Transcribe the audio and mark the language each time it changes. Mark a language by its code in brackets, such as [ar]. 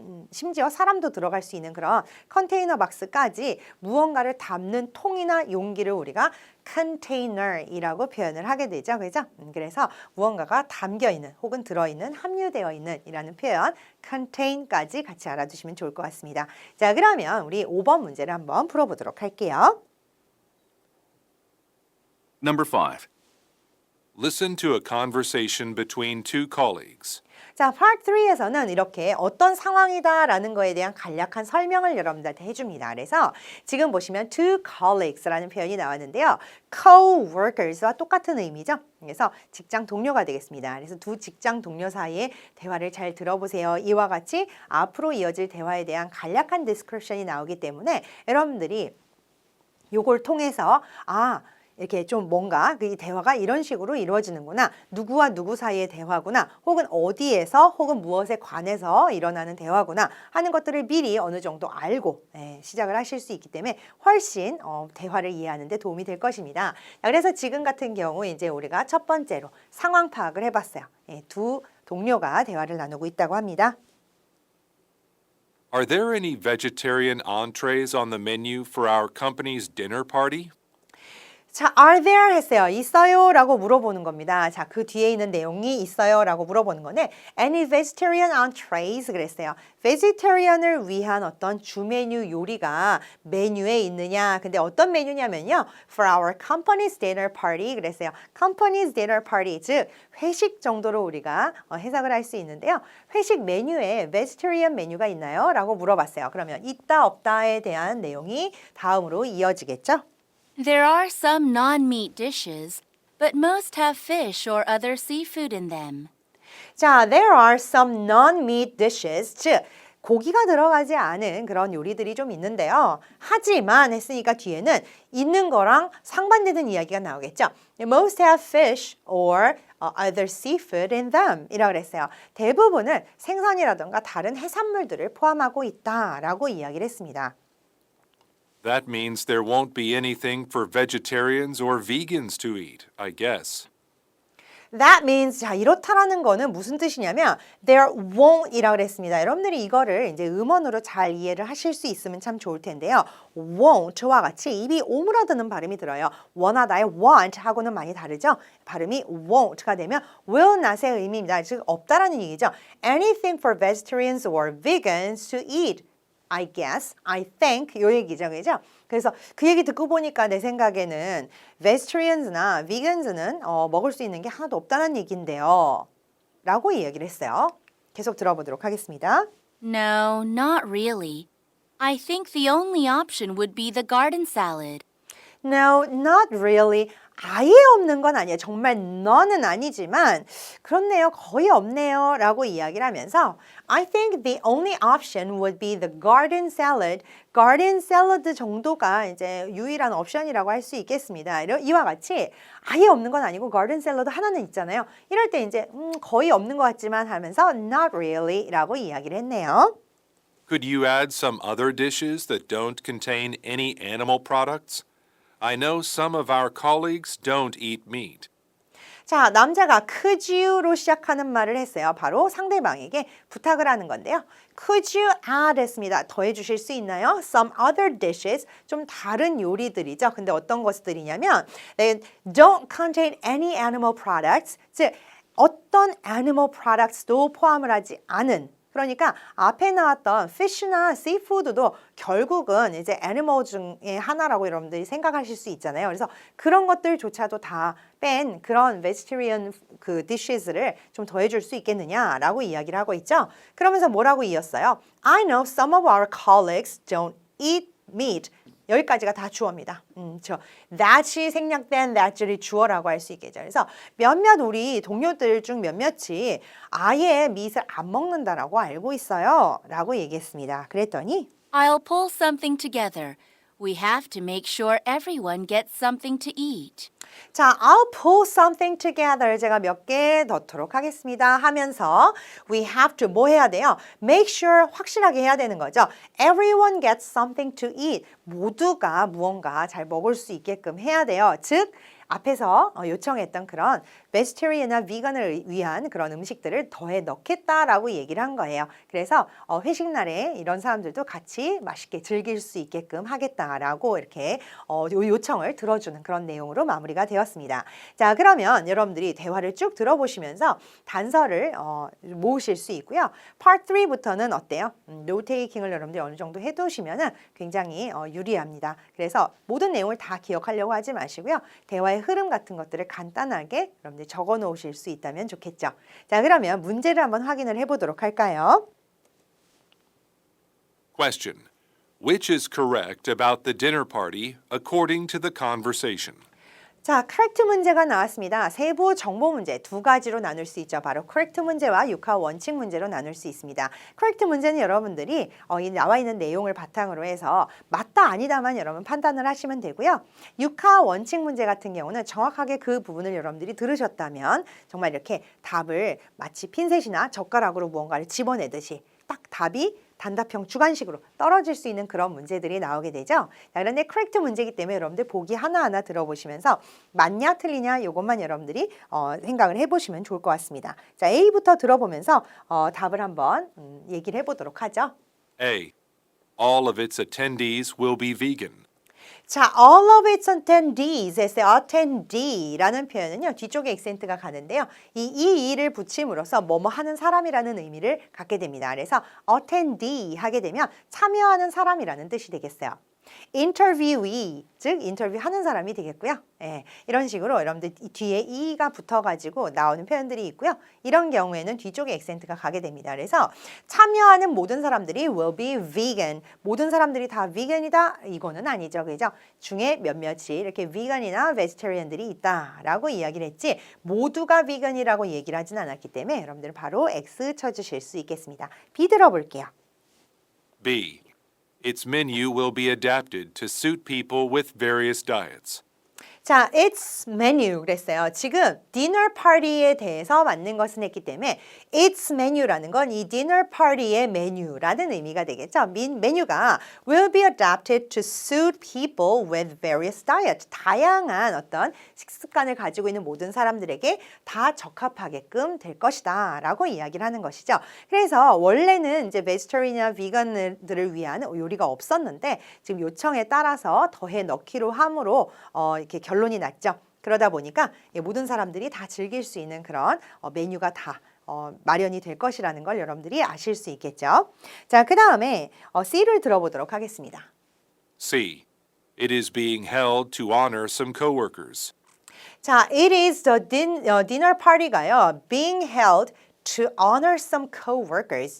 [ko] 심지어 사람도 들어갈 수 있는 그런 컨테이너 박스까지 무언가를 담는 통이나 용기를 우리가 container이라고 표현을 하게 되죠. 그죠? 그래서 무언가가 담겨 있는 혹은 들어 있는 함유되어 있는 이라는 표현 contain까지 같이 알아두시면 좋을 것 같습니다. 자, 그러면 우리 5번 문제를 한번 풀어보도록 할게요. [en] Number 5. Listen to a conversation between two colleagues. [ko] 자, Part 3에서는 이렇게 어떤 상황이다라는 거에 대한 간략한 설명을 여러분들한테 해줍니다. 그래서 지금 보시면 [en] two colleagues [ko] 라는 표현이 나왔는데요. co-workers와 똑같은 의미죠. 그래서 직장 동료가 되겠습니다. 그래서 두 직장 동료 사이의 대화를 잘 들어보세요. 이와 같이 앞으로 이어질 대화에 대한 간략한 디스커션이 나오기 때문에 여러분들이 요걸 통해서 이렇게 좀 뭔가 그 대화가 이런 식으로 이루어지는구나. 누구와 누구 사이의 대화구나. 혹은 어디에서 혹은 무엇에 관해서 일어나는 대화구나 하는 것들을 미리 어느 정도 알고 시작을 하실 수 있기 때문에 훨씬 대화를 이해하는 데 도움이 될 것입니다. 자, 그래서 지금 같은 경우 이제 우리가 첫 번째로 상황 파악을 해봤어요. 두 동료가 대화를 나누고 있다고 합니다. [en] Are there any vegetarian entrees on the menu for our company's dinner party? [ko] 자, [en] are there [ko] 했어요. 있어요? 라고 물어보는 겁니다. 자, 그 뒤에 있는 내용이 있어요? 라고 물어보는 건데 [en] any vegetarian entrees [ko] 그랬어요. vegetarian을 위한 어떤 주 메뉴 요리가 메뉴에 있느냐. 근데 어떤 메뉴냐면요. [en] for our company's dinner party [ko] 그랬어요. [en] company's dinner party [ko] 즉 회식 정도로 우리가 해석을 할 수 있는데요. 회식 메뉴에 vegetarian 메뉴가 있나요? 라고 물어봤어요. 그러면 있다 없다에 대한 내용이 다음으로 이어지겠죠? [en] There are some non-meat dishes, but most have fish or other seafood in them. [ko] 자, [en] there are some non-meat dishes, [ko] 즉 고기가 들어가지 않은 그런 요리들이 좀 있는데요. 하지만 했으니까 뒤에는 있는 거랑 상반되는 이야기가 나오겠죠. [en] Most have fish or other seafood in them [ko] 이라고 그랬어요. 대부분은 생선이라던가 다른 해산물들을 포함하고 있다라고 이야기를 했습니다. [en] That means there won't be anything for vegetarians or vegans to eat, I guess. That means [ko] 자 이렇다라는 거는 무슨 뜻이냐면 [en] there won't [ko] 이라고 그랬습니다. 여러분들이 이거를 이제 음원으로 잘 이해를 하실 수 있으면 참 좋을 텐데요. won't와 같이 입이 오므라드는 발음이 들어요. 원하다의 want 하고는 많이 다르죠. 발음이 won't가 되면 [en] will not [ko] 의 의미입니다. 즉 없다라는 얘기죠. [en] Anything for vegetarians or vegans to eat. [ko] I guess, I think 요 얘기죠, 그죠? 그래서 그 얘기 듣고 보니까 내 생각에는 vegetarians나 vegans는 먹을 수 있는 게 하나도 없다는 얘기인데요. 라고 이야기를 했어요. 계속 들어보도록 하겠습니다. [en] No, not really. I think the only option would be the garden salad. No, not really. [ko] 아예 없는 건 아니에요. 정말 none은 아니지만 그렇네요. 거의 없네요. 라고 이야기를 하면서 [en] I think the only option would be the garden salad. [ko] garden salad 정도가 이제 유일한 옵션이라고 할 수 있겠습니다. 이와 같이 아예 없는 건 아니고 garden salad 하나는 있잖아요. 이럴 때 이제 거의 없는 것 같지만 하면서 [en] not really [ko] 라고 이야기를 했네요. [en] Could you add some other dishes that don't contain any animal products? I know some of our colleagues don't eat meat. [ko] 자, 남자가 [en] could you [ko] 로 시작하는 말을 했어요. 바로 상대방에게 부탁을 하는 건데요. [en] Could you add [ko] 했습니다. 더해 주실 수 있나요? [en] Some other dishes, [ko] 좀 다른 요리들이죠. 근데 어떤 것들이냐면 [en] they don't contain any animal products, [ko] 즉 어떤 animal products도 포함을 하지 않은 그러니까 앞에 나왔던 fish나 seafood도 결국은 이제 animal 중에 하나라고 여러분들이 생각하실 수 있잖아요. 그래서 그런 것들조차도 다 뺀 그런 vegetarian 그 dishes를 좀 더해줄 수 있겠느냐라고 이야기를 하고 있죠. 그러면서 뭐라고 이었어요? [en] I know some of our colleagues don't eat meat. [ko] 여기까지가 다 주어입니다. that이 생략된 that줄이 주어라고 할 수 있겠죠. 그래서 몇몇 우리 동료들 중 몇몇이 아예 meat을 안 먹는다라고 알고 있어요. 라고 얘기했습니다. 그랬더니 [en] I'll pull something together. We have to make sure everyone gets something to eat. 자, I'll pull something together. [ko] 제가 몇 개 넣도록 하겠습니다. 하면서 [en] we have to [ko] 뭐 해야 돼요? [en] Make sure [ko] 확실하게 해야 되는 거죠. [en] Everyone gets something to eat. [ko] 모두가 무언가 잘 먹을 수 있게끔 해야 돼요. 즉 앞에서 요청했던 그런 베지테리언이나 비건을 위한 그런 음식들을 더해 넣겠다라고 얘기를 한 거예요. 그래서 회식 날에 이런 사람들도 같이 맛있게 즐길 수 있게끔 하겠다라고 이렇게 요청을 들어주는 그런 내용으로 마무리가 되었습니다. 자, 그러면 여러분들이 대화를 쭉 들어보시면서 단서를 모으실 수 있고요. Part 3부터는 어때요? 노트 테이킹을 여러분들이 어느 정도 해두시면 굉장히 유리합니다. 그래서 모든 내용을 다 기억하려고 하지 마시고요. 대화의 흐름 같은 것들을 간단하게 여러분들이 적어 놓으실 수 있다면 좋겠죠. 자, 그러면 문제를 한번 확인을 해보도록 할까요? [en] Question. Which is correct about the dinner party according to the conversation? [ko] 자, correct 문제가 나왔습니다. 세부 정보 문제 두 가지로 나눌 수 있죠. 바로 correct 문제와 육하 원칙 문제로 나눌 수 있습니다. correct 문제는 여러분들이 이 나와 있는 내용을 바탕으로 해서 맞다 아니다만 여러분 판단을 하시면 되고요. 육하 원칙 문제 같은 경우는 정확하게 그 부분을 여러분들이 들으셨다면 정말 이렇게 답을 마치 핀셋이나 젓가락으로 무언가를 집어내듯이 딱 답이 단답형 주관식으로 떨어질 수 있는 그런 문제들이 나오게 되죠. 자, 그런데 correct 문제이기 때문에 여러분들 보기 하나하나 들어보시면서 맞냐 틀리냐 이것만 여러분들이 생각을 해보시면 좋을 것 같습니다. 자, A부터 들어보면서 답을 한번 얘기를 해보도록 하죠. [en] A. All of its attendees will be vegan. 자, all of its attendees [ko] 했어요. attendee라는 표현은요. 뒤쪽에 액센트가 가는데요. 이를 붙임으로써 뭐뭐 하는 사람이라는 의미를 갖게 됩니다. 그래서 attendee 하게 되면 참여하는 사람이라는 뜻이 되겠어요. interviewee, 즉 인터뷰하는 사람이 되겠고요. 예, 이런 식으로 여러분들 뒤에 e가 붙어가지고 나오는 표현들이 있고요. 이런 경우에는 뒤쪽에 액센트가 가게 됩니다. 그래서 참여하는 모든 사람들이 [en] will be vegan. [ko] 모든 사람들이 다 vegan이다? 이거는 아니죠. 그죠? 중에 몇몇이 이렇게 vegan이나 vegetarian들이 있다라고 이야기를 했지 모두가 vegan이라고 얘기를 하진 않았기 때문에 여러분들은 바로 X 쳐주실 수 있겠습니다. B 들어볼게요. [en] B. Its menu will be adapted to suit people with various diets. [ko] 자, [en] its menu [ko] 그랬어요. 지금 디너 파티에 대해서 맞는 것은 했기 때문에 its menu라는 건 이 디너 파티의 메뉴라는 의미가 되겠죠. 메뉴가 [en] will be adapted to suit people with various diets. [ko] 다양한 어떤 식습관을 가지고 있는 모든 사람들에게 다 적합하게끔 될 것이다 라고 이야기를 하는 것이죠. 그래서 원래는 이제 베지터리언이나 비건들을 위한 요리가 없었는데 지금 요청에 따라서 더해 넣기로 함으로 이렇게 결론이 났죠. 그러다 보니까 모든 사람들이 다 즐길 수 있는 그런 메뉴가 다 마련이 될 것이라는 걸 여러분들이 아실 수 있겠죠. 자, 그 다음에 C를 들어보도록 하겠습니다. [en] C. It is being held to honor some coworkers. 자, it is the dinner party [ko] 가요. [en] being held to honor some co-workers.